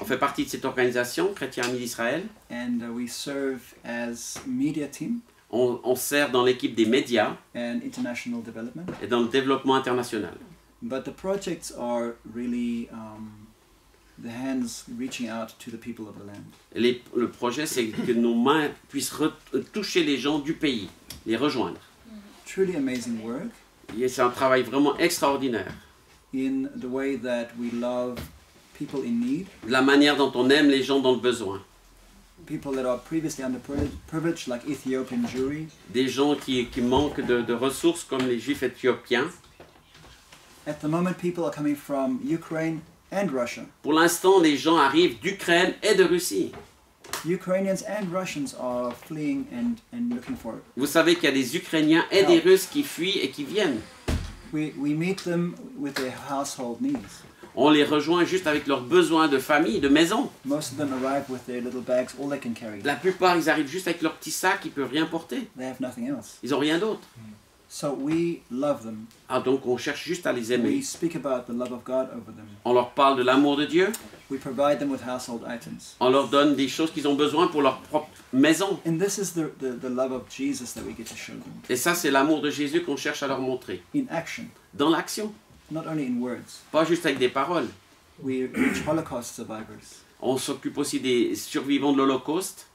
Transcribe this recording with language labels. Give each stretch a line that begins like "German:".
French: On fait partie de cette organisation, Chrétiens amis d'Israël.
English: And we serve as media team
French: On sert dans l'équipe des médias
English: and international development.
French: et dans le développement international.
English: But the projects are really the hands reaching out to the people of the land.
French: Le projet, c'est que nos mains puissent toucher les gens du pays, les rejoindre.
English: Truly amazing work
French: Et c'est un travail vraiment extraordinaire.
English: in the way that we love people in need,
French: La manière dont on aime les gens dans le besoin.
English: people that are previously underprivileged, like Ethiopian Jewry.
French: Des gens qui manquent de ressources comme les juifs éthiopiens.
English: At the moment, people are coming from Ukraine and Russia.
French: Pour l'instant, les gens arrivent d'Ukraine et de Russie.
English: Ukrainians and Russians are fleeing and looking for it.
French: Vous savez qu'il y a des Ukrainiens et des Russes qui fuient et qui viennent.
English: We meet them with their household needs.
French: On les rejoint juste avec leurs besoins de famille, de maison.
English: Most of them arrive with their little bags, all they can carry.
French: La plupart, ils arrivent juste avec leur petit sac, ils ne peuvent rien porter.
English: They have nothing else.
French: Ils n'ont rien d'autre.
English: So we love them.
French: Ah, donc on cherche juste à les aimer.
English: We speak about the love of God over them.
French: On leur parle de l'amour de Dieu.
English: We provide them with household items.
French: On leur donne des choses qu'ils ont besoin pour leur propre maison.
English: And this is the love of Jesus that we get to show them.
French: Et ça, c'est l'amour de Jésus qu'on cherche à leur montrer.
English: In action,
French: Dans l'action,
English: not only in words.
French: pas juste avec des paroles.
English: We reach Holocaust survivors.
French: On s'occupe aussi des survivants de l'Holocauste.